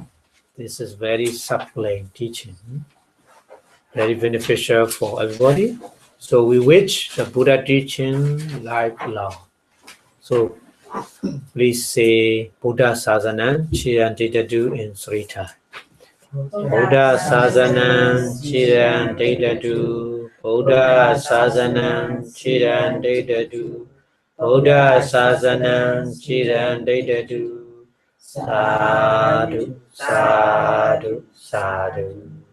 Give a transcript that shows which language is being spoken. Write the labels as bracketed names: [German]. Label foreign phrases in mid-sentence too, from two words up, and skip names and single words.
[English] This is very sublime teaching, very beneficial for everybody. So we wish the Buddha teaching lifelong. So please say [Pali] Buddha Sasanam Chirantitadu [English] in 3 times. [Pali] Buddha Sasanam Chirantitadu. Buddha Sasanam Chirantitadu. Buddha Sasanam Chirantitadu. Sadhu, sadhu, sadhu.